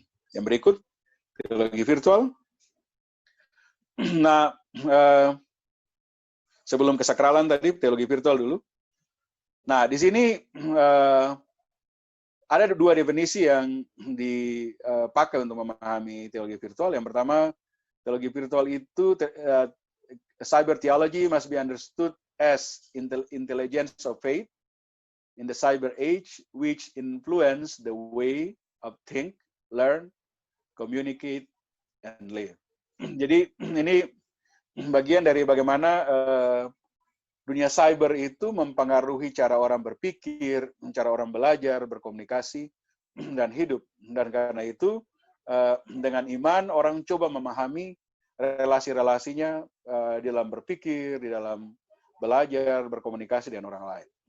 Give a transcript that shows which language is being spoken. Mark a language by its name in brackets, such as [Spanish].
[Indonesian] Yang berikut, teologi virtual. Nah, sebelum kesakralan tadi, teologi virtual dulu. Nah, di sini ada dua definisi yang dipakai untuk memahami teologi virtual. Yang pertama, teologi virtual itu [English] cyber theology must be understood as intelligence of faith in the cyber age, which influence the way of think, learn, communicate, and live. [Indonesian] Jadi ini bagian dari bagaimana dunia cyber itu mempengaruhi cara orang berpikir, cara orang belajar, berkomunikasi, dan hidup. Dan karena itu, dengan iman, orang coba memahami relasi-relasinya di dalam berpikir, di dalam belajar, berkomunikasi dengan orang lain.